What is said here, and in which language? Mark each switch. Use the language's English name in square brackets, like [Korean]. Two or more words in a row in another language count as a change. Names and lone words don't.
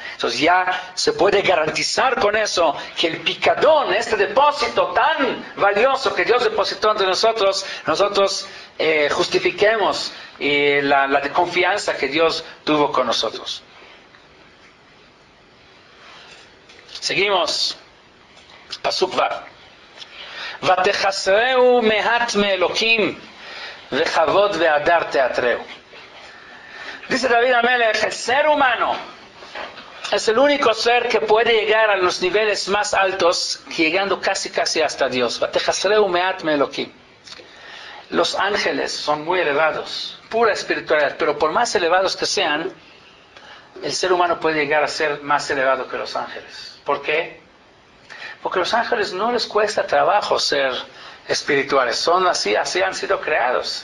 [Spanish] Entonces ya se puede garantizar con eso que el picadón, este depósito tan valioso que Dios depositó entre nosotros justifiquemos la confianza que Dios tuvo con nosotros. Seguimos. [Hebrew] פסוק ו. ותחסרהו מעט מאלהים וכבוד והדר תעטרהו. [Spanish] Dice [Hebrew] דוד המלך, [Spanish] el ser humano es el único ser que puede llegar a los niveles más altos, llegando casi hasta Dios. [Hebrew] ותחסרהו מעט מאלהים. [Spanish] Los ángeles son muy elevados, pura espiritualidad, pero por más elevados que sean, el ser humano puede llegar a ser más elevado que los ángeles. ¿Por qué? Porque a los ángeles no les cuesta trabajo ser espirituales, son así han sido creados.